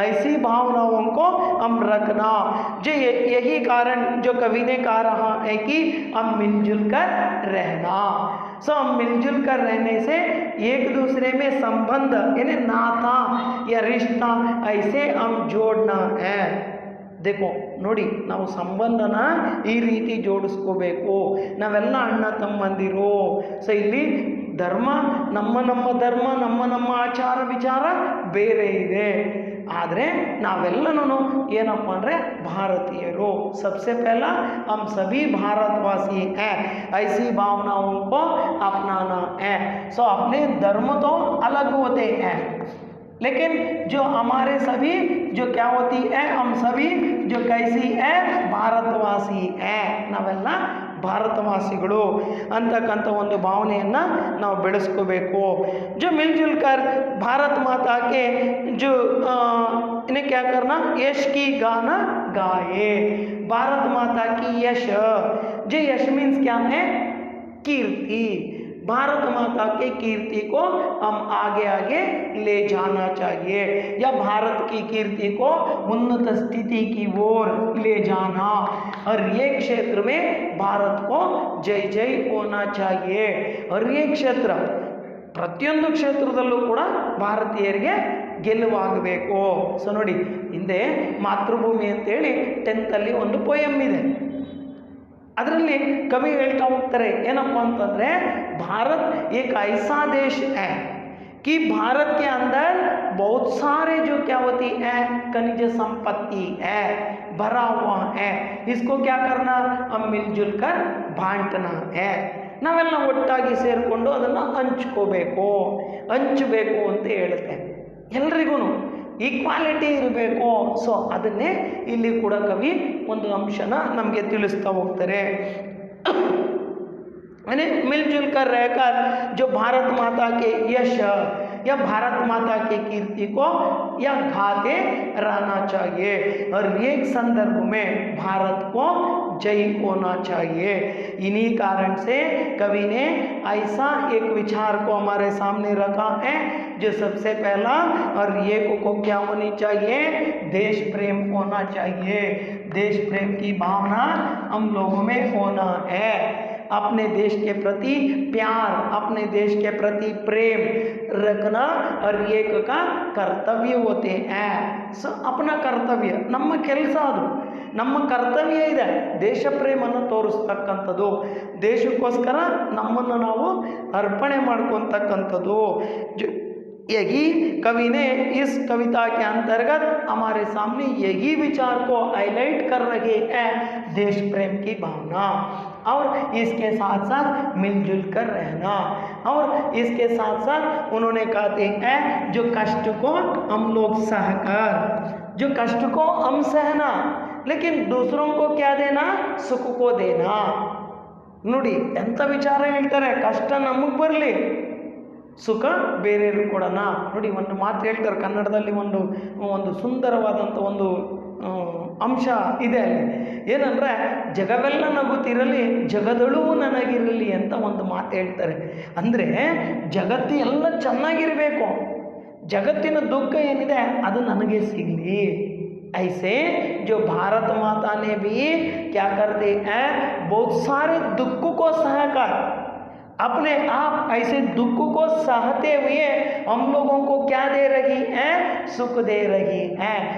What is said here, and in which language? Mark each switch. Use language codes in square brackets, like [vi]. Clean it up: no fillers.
[hi] ऐसी भावनाओं को हम रखना, जो यही कारण जो कवि ने कहा रहा है कि हम मिलजुल कर रहना. सो हम मिलजुल कर रहने से एक दूसरे में संबंध यानी नाता या रिश्ता ऐसे हम जोड़ना है. देखो [kn] ನೋಡಿ, ನಾವು ಸಂಬಂಧನ ಈ ರೀತಿ ಜೋಡಿಸ್ಕೋಬೇಕು. ನಾವೆಲ್ಲ ಅಣ್ಣ ತಮ್ಮಂದಿರು. ಸೊ ಇಲ್ಲಿ ಧರ್ಮ ನಮ್ಮ ಧರ್ಮ ನಮ್ಮ ಆಚಾರ ವಿಚಾರ ಬೇರೆ ಇದೆ, ಆದರೆ ನಾವೆಲ್ಲನೂ ಏನಪ್ಪ ಅಂದರೆ ಭಾರತೀಯರು. [hi] सबसे पहला हम सभी भारतवासी हैं, ऐसी भावनाओं को अपनाना है. सो अपने धर्म तो अलग होते हैं, लेकिन जो हमारे सभी जो क्या होती है, हम सभी जो कैसी है ಭಾರತವಾಸಿ है. [kn] ನಾವೆಲ್ಲ ಭಾರತವಾಸಿಗಳು ಅಂತಕ್ಕಂಥ ಒಂದು ಭಾವನೆಯನ್ನು ನಾವು ಬೆಳೆಸ್ಕೋಬೇಕು. [hi] जो मिलजुल कर भारत माता के जो इन्हें क्या करना, यश की गाना गाए. भारत माता की यश, जो यश मीन्स क्या है, कीर्ति. भारत माता के कीर्ति को हम आगे आगे ले जाना चाहिए, या भारत की कीर्ति को उन्नत स्थिति की ओर ले जाना. हर एक क्षेत्र में भारत को जय जय होना चाहिए. हर एक क्षेत्र, [kn] ಪ್ರತಿಯೊಂದು ಕ್ಷೇತ್ರದಲ್ಲೂ ಕೂಡ ಭಾರತೀಯರಿಗೆ ಗೆಲುವಾಗಬೇಕು. ಸೊ ನೋಡಿ, ಹಿಂದೆ ಮಾತೃಭೂಮಿ ಅಂತೇಳಿ 10th ಒಂದು ಪೋಯಮ್ ಇದೆ. ಅದರಲ್ಲಿ ಕವಿ ಹೇಳ್ತಾ ಹೋಗ್ತಾರೆ ಏನಪ್ಪ ಅಂತಂದರೆ, ಭಾರತ್ ಏಕ್ ಐಸಾ ದೇಶ [hi] है कि भारत के अंदर बहुत सारे जो क्या होती है खनिज संपत्ति है, भरा हुआ है. इसको क्या करना, हम मिलजुल कर बांटना है. [kn] ನಾವೆಲ್ಲ ಒಟ್ಟಾಗಿ ಸೇರಿಕೊಂಡು ಅದನ್ನು ಹಂಚ್ಕೋಬೇಕು ಅಂತ ಹೇಳುತ್ತೆ. ಎಲ್ರಿಗೂ ಈಕ್ವಾಲಿಟಿ ಇರಬೇಕು. ಸೊ ಅದನ್ನೇ ಇಲ್ಲಿ ಕೂಡ ಕವಿ ಒಂದು ಅಂಶನ ನಮಗೆ ತಿಳಿಸ್ತಾ ಹೋಗ್ತಾರೆ. [hi] यानी मिलजुल कर रहकर जो भारत माता के यश या भारत माता की कीर्ति को या गाते रहना चाहिए. और एक संदर्भ में भारत को जय होना चाहिए. इन्हीं कारण से कवि ने ऐसा एक विचार को हमारे सामने रखा है, जो सबसे पहला और एक को क्या होनी चाहिए, देश प्रेम होना चाहिए. देश प्रेम की भावना हम लोगों में होना है. अपने देश के प्रति प्यार, अपने देश के प्रति प्रेम रखना और एक का कर्तव्य होते हैं. [kn] ಸೊ [hi] अपना [kn] ಕರ್ತವ್ಯ, ನಮ್ಮ ಕೆಲಸ ಅದು, ನಮ್ಮ ಕರ್ತವ್ಯ ಇದೆ ದೇಶ ಪ್ರೇಮನ್ನು ತೋರಿಸ್ತಕ್ಕಂಥದ್ದು. ದೇಶಕ್ಕೋಸ್ಕರ ನಮ್ಮನ್ನು ನಾವು ಅರ್ಪಣೆ ಮಾಡ್ಕೊತಕ್ಕಂಥದ್ದು. [hi] यही कवि ने इस कविता के अंतर्गत हमारे सामने यही विचार को हाईलाइट कर रहे हैं, देश प्रेम की भावना, और इसके साथ साथ मिलजुल कर रहना. और इसके साथ साथ उन्होंने कहते हैं जो कष्ट को हम लोग सहकर, जो कष्ट को हम सहना, लेकिन दूसरों को क्या देना, सुख को देना. [kn] ನೋಡಿ ಎಂಥ ವಿಚಾರ ಹೇಳ್ತಾರೆ, ಕಷ್ಟ ನಮಗೆ ಬರಲಿ, ಸುಖ ಬೇರೆಯವರು ಕೊಡೋಣ. ನೋಡಿ ಒಂದು ಮಾತು ಹೇಳ್ತಾರೆ ಕನ್ನಡದಲ್ಲಿ, ಒಂದು ಸುಂದರವಾದಂಥ ಒಂದು ಅಂಶ ಇದೆ ಅಲ್ಲಿ. ಏನಂದರೆ, ಜಗವೆಲ್ಲ ನಗುತ್ತಿರಲಿ ಜಗದಳು ನನಗಿರಲಿ ಅಂತ ಒಂದು ಮಾತು ಹೇಳ್ತಾರೆ. ಅಂದರೆ ಜಗತ್ತು ಎಲ್ಲ ಚೆನ್ನಾಗಿರಬೇಕು, ಜಗತ್ತಿನ ದುಃಖ ಏನಿದೆ ಅದು ನನಗೆ ಸಿಗಲಿ. [hi] ऐसे जो भारत माता ने भी क्या करते हैं, बहुत सारे दुखों को सहकर अपने आप ऐसे दुख को सहते हुए हम लोगों को क्या दे रही है, सुख दे रही है.